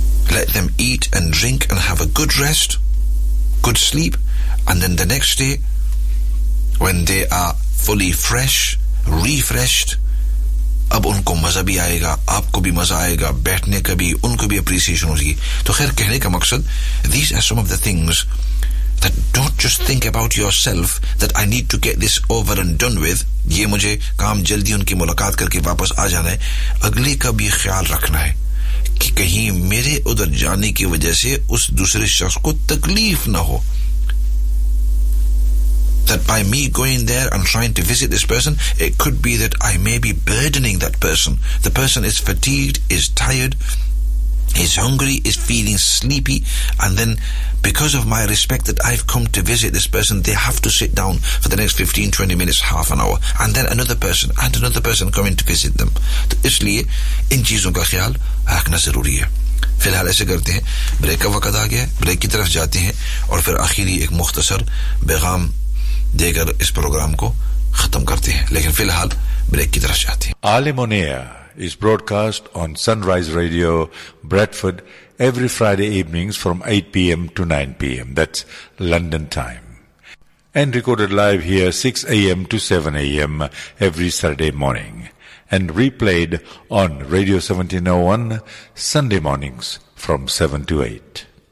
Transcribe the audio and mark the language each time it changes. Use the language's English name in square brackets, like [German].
[English] Let them eat and drink and have a good rest, good sleep, and then the next day, when they are fully fresh, refreshed, [Urdu] اب ان کو مزہ بھی آئے گا, آپ کو بھی مزہ آئے گا بیٹھنے کا بھی, ان کو بھی اپریسیشن ہوگی. تو خیر, کہنے کا مقصد, [English] these are some of the things that don't just think about yourself that I need to get this over and done with, [Urdu] یہ مجھے کام جلدی ان کی ملاقات کر کے واپس آ جانا ہے. اگلے کا بھی خیال رکھنا ہے کہ کہیں میرے ادھر جانے کی وجہ سے اس دوسرے شخص کو تکلیف نہ ہو. [English] That by me going there and trying to visit this person, it could be that I may be burdening that person. The person is fatigued, is tired, is hungry, is feeling sleepy, and then because of my respect that I've come to visit this person, they have to sit down for the next 15-20 minutes, half an hour, and then another person and another person coming to visit them. [Urdu] To isliye in cheezon ka khayal rakhna zaruri hai. فی الحال ایسے کرتے ہیں, break کا وقت آ گیا ہے, break کی طرف جاتے ہیں اور پھر آخری ایک مختصر پیغام دے کر اس پروگرام کو ختم کرتے ہیں, لیکن فی الحال بریک کی طرف جاتے ہیں. [English] Alam on air is broadcast on Sunrise Radio Bradford every Friday evenings from 8 PM to 9 PM, that's London time, and recorded live here 6 AM to 7 AM every Saturday morning, and replayed on radio 1701 Sunday mornings from 7 to 8.